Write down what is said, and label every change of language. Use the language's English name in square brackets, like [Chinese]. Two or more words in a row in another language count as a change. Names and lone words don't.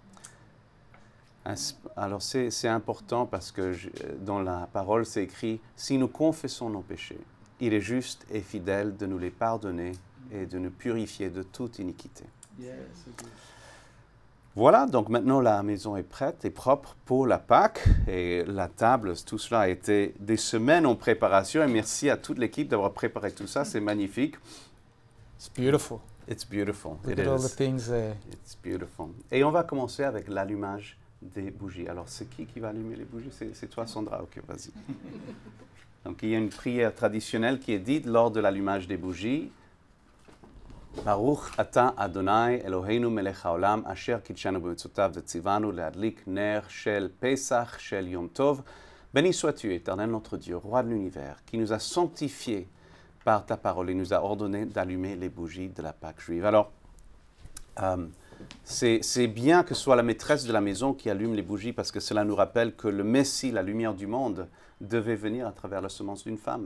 [French] Alors c'est important parce que dans la parole c'est écrit, si nous confessons nos péchés, il est juste et fidèle de nous les pardonner et de nous purifier de toute iniquité. Voilà, donc maintenant la maison est prête et propre pour la Pâque et la table, tout cela a été des semaines en préparation et merci à toute l'équipe d'avoir préparé tout ça, c'est magnifique. [English] It's beautiful. It's beautiful. Look It at all is. the things there. It's beautiful. [French] Et on va commencer avec l'allumage des bougies. Alors c'est qui va allumer les bougies? C'est toi Sandra, ok, vas-y. Donc il y a une prière traditionnelle qui est dite lors de l'allumage des bougies. [Hebrew] ברוך אתה אדוני אלוהינו מלך העולם אשר קידשנו במצוותיו וציוונו להדליק נר של פסח של יום טוב. [French] Béni sois-tu, Éternel notre Dieu, roi de l'univers, qui nous a sanctifiés par ta parole et nous a ordonné d'allumer les bougies de la Pâque juive. Alors, c'est bien que ce soit la maîtresse de la maison qui allume les bougies parce que cela nous rappelle que le Messie, la lumière du monde, devait venir à travers la semence d'une femme.